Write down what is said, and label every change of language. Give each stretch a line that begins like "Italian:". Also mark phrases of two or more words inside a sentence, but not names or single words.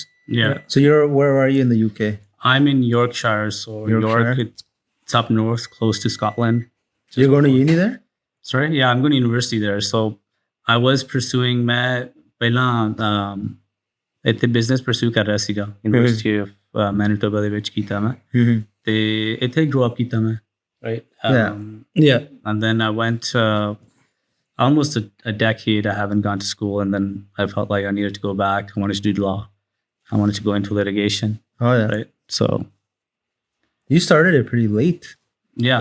English: Yeah. So where are you in the UK? I'm in Yorkshire, so York, it's up north, close to Scotland. You're going to uni there? Sorry, yeah, I'm going to university there. So I was pursuing business pursue
Punjabi: ਕਰ ਰਿਹਾ ਸੀਗਾ University of Manitoba ਦੇ ਵਿੱਚ ਕੀਤਾ ਮੈਂ ਤੇ ਇੱਥੇ
English: grow up
Punjabi: ਕੀਤਾ ਮੈਂ,
English: right? Yeah. And then I went almost a decade I haven't gone to school, and then I felt like I needed to go back. I wanted to do law. I wanted to go into litigation. Oh yeah. Right. So you started it pretty late. Yeah.